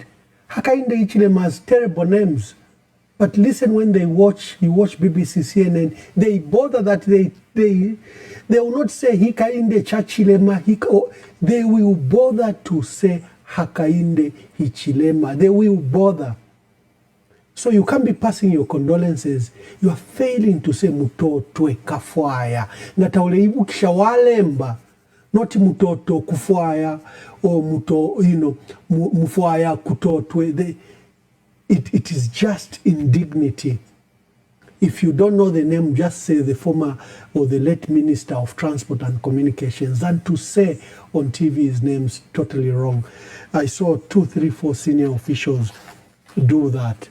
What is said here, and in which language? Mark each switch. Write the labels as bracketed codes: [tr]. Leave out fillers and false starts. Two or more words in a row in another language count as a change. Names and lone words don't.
[en] Hakainde Hichilema has terrible names. But listen, when you watch BBC, CNN, they bother that they will not say Hakainde Chachilema. They will bother to say Hakainde Hichilema. They will bother. So you can't be passing your condolences. You are failing to say mutotwe kafwaya. [bem] Ngataule ibukisha walemba. [en] Not mutoto kufwaya or mufwaya kutotwe. It is just indignity. If you don't know the name, just say the former or the late Minister of Transport and Communications. And to say on TV his name's totally wrong. I saw 2, 3, 4 senior officials do that.